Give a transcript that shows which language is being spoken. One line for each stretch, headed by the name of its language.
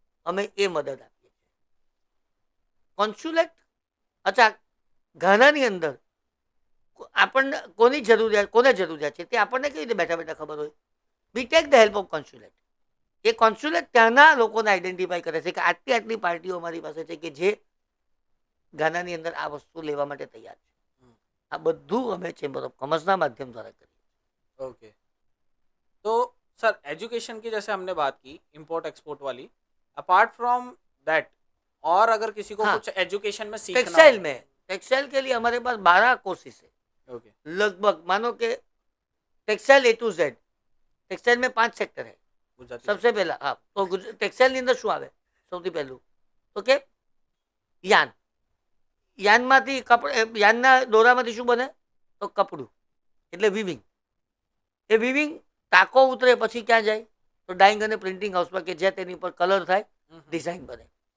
Gujarati: અમે એ મદદ આપીએ છીએ. કોન્સ્યુલેટ, અચ્છા, ઘાનાની અંદર આપણને કોની જરૂરિયાત, કોને જરૂરિયાત છે તે આપણને કેવી રીતે બેઠા બેઠા ખબર હોય?
English: We take the help of consulate.
Gujarati: A consulate ત્યાંના લોકોને આઈડેન્ટિફાઈ કરે છે કે આટલી આટલી પાર્ટીઓ અમારી પાસે છે કે જે ઘાનાની અંદર આ વસ્તુ લેવા માટે તૈયાર છે. આ બધું અમે चेंबर ऑफ कॉमर्स ना माध्यम द्वारा करिए.
English: Okay.
Hindi: तो सर एजुकेशन की जैसे हमने बात की इम्पोर्ट एक्सपोर्ट वाली, अपार्ट फ्रॉम दैट और अगर किसी को हाँ, कुछ एजुकेशन में सीखना टेक्सटाइल हो. में, टेक्सटाइल के लिए हमारे पास 12 कोर्सेस है. ओके. लगभग मानो कि textile A to Z. Textile में 5 સેક્ટર है. गुजराती सबसे पहला हाँ, तो
Gujarati: ટેક્સટાઇલની અંદર શું આવે સૌથી પહેલું તો કે યાન. યાનમાંથી યાનના દોરામાંથી શું બને તો કપડું, એટલે વિવિંગ. એ વિવિંગ ટાંકો ઉતરે પછી ક્યાં જાય તો ડાઇંગ અને પ્રિન્ટિંગ હાઉસમાં કે જ્યાં તેની પર કલર થાય, ડિઝાઇન બને.